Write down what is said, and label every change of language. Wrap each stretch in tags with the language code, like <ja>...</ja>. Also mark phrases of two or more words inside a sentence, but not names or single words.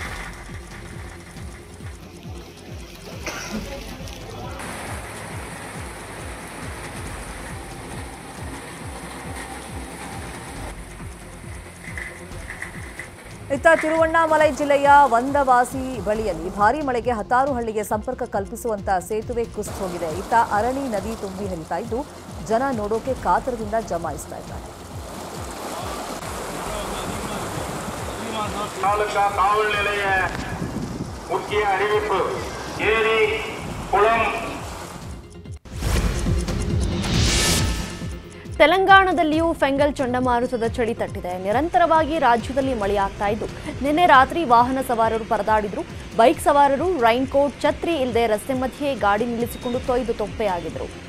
<kn>ಇತ್ತ ತಿರುವಣ್ಣಾಮಲೈ ಜಿಲ್ಲೆಯ ವಂದವಾಸಿ ಬಳಿಯಲ್ಲಿ ಭಾರೀ ಮಳೆಗೆ ಹತ್ತಾರು ಹಳ್ಳಿಗೆ ಸಂಪರ್ಕ ಕಲ್ಪಿಸುವಂತಹ ಸೇತುವೆ ಕುಸಿದು ಹೋಗಿದೆ. ಇತ್ತ ಅರಣಿ ನದಿ ತುಂಬಿ ಹರಿತಾ ಇದ್ದು ಜನ ನೋಡೋಕೆ ಕಾತರದಿಂದ ಜಮಾಯಿಸ್ತಾ ಇದ್ದಾರೆ.</kn> <ta>காவல் நிலைய முக்கிய அறிவிப்பு ஏரி குளம்</ta> <kn>ತೆಲಂಗಾಣದಲ್ಲಿಯೂ ಫೆಂಗಲ್ ಚಂಡಮಾರುತದ ಚಳಿ ತಟ್ಟಿದೆ. ನಿರಂತರವಾಗಿ ರಾಜ್ಯದಲ್ಲಿ ಮಳೆಯಾಗ್ತಾ ಇದ್ದು ನಿನ್ನೆ ರಾತ್ರಿ ವಾಹನ ಸವಾರರು ಪರದಾಡಿದ್ರು. ಬೈಕ್ ಸವಾರರು</kn> <en>rain coat,</en> <kn>ಛತ್ರಿ ಇಲ್ಲದೆ ರಸ್ತೆ ಮಧ್ಯೆ ಗಾಡಿ ನಿಲ್ಲಿಸಿಕೊಂಡು ತೊಯ್ದು ತೊಪ್ಪೆಯಾಗಿದ್ರು.</kn>